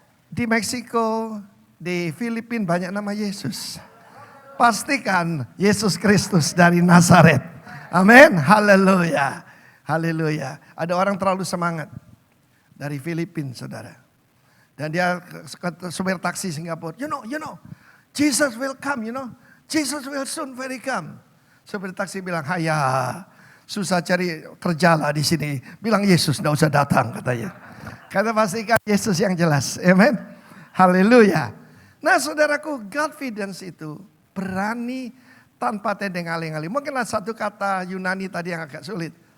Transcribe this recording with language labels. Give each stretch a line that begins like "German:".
Indonesian: Di Meksiko, di Filipina banyak nama Yesus. Pastikan Yesus Kristus dari Nazaret. Amin. Haleluya. Haleluya. Ada orang terlalu semangat dari Filipina, saudara. Dan dia supir taksi Singapura.
English: You know, Jesus will come, Jesus will soon very come.
Indonesian: Supir taksi bilang, haya, susah cari kerja lah di sini. Bilang Yesus tidak usah datang katanya. Karena pastikan Yesus yang jelas. Amen. Haleluya. Nah saudaraku, confidence itu berani tanpa tedeng aling-aling. Mungkin ada satu kata Yunani tadi yang agak sulit.